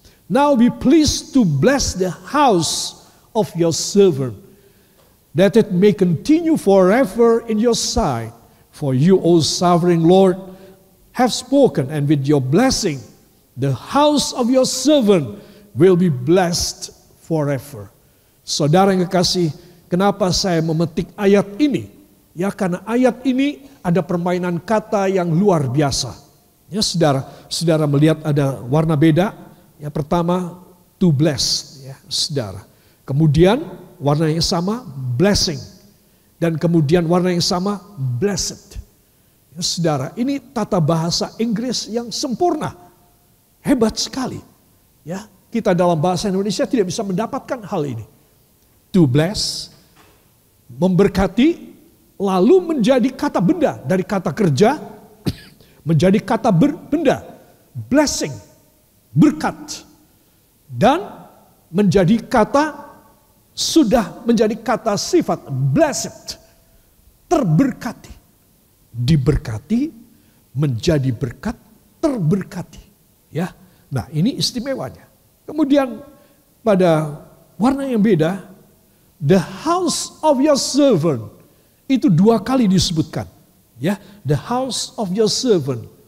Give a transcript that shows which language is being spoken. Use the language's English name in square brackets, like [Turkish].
[English] Now be pleased to bless the house of your servant, that it may continue forever in your sight. For you, O sovereign Lord, have spoken, and with your blessing the house of your servant will be blessed forever. [Indonesian] Saudara yang kekasih, kenapa saya memetik ayat ini? Ya karena ayat ini ada permainan kata yang luar biasa. Ya saudara melihat ada warna beda. Ya pertama to bless, ya saudara. Kemudian warna yang sama blessing. Dan kemudian warna yang sama blessed. Ya saudara, ini tata bahasa Inggris yang sempurna. Hebat sekali. Ya, kita dalam bahasa Indonesia tidak bisa mendapatkan hal ini. To bless, memberkati, lalu menjadi kata benda. Dari kata kerja, menjadi kata benda. Blessing, berkat. Dan menjadi kata, sudah menjadi kata sifat, blessed. Terberkati. Diberkati, menjadi berkat, terberkati. Ya, nah ini istimewanya. Kemudian pada warna yang beda, [English] The house of your servant. [Indonesian] Itu 2 kali disebutkan. [English] Ya, the house of your servant.